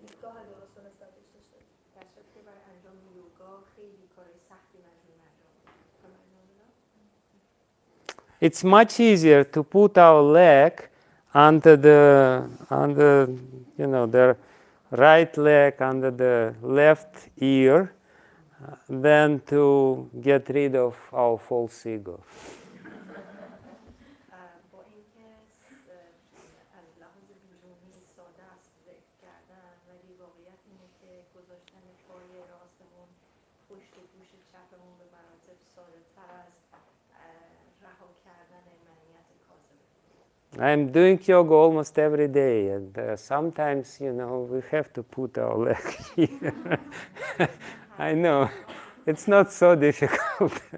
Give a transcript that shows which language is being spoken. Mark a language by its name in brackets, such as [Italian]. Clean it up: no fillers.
[Persian] دیدگاه درست رو نسبتش داشته باشیم. در صورتی که برای انجام یوگا خیلی کار سختی مجبور انجام بدیم. [English] It's much easier to put our leg under the right leg under the left ear than to get rid of our false ego. [Persian] با اینکه از لحاظ بیرونی ساده است ذکر کردن، ولی واقعیت اینه که گذاشتن پای راستمون پشت گوش چپمون به مراتب ساده تر است رها کردن منیت کاذبه. [English] I'm doing yoga almost every day, and sometimes, we have to put our leg here. I know, it's not so difficult.